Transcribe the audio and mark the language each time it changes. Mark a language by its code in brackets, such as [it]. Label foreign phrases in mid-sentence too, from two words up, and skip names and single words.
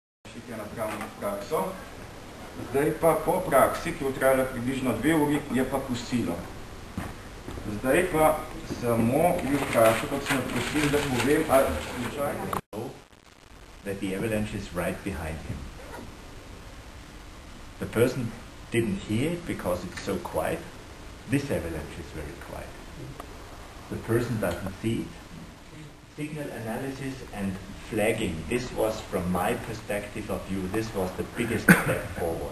[sl] je napravljeno prakso. Zdaj pa po praksi, ki bo trajala približno 2 uri, je pa kosilo. Zdaj pa samo bi vprašal, kot sem naprosil, da povem, ali slučajno... [en] That the avalanche is right behind him. The person didn't hear it because it's so quiet. This avalanche is very quiet. The person doesn't see it. Signal analysis and flagging, this was, from my perspective of view, this was the biggest step forward.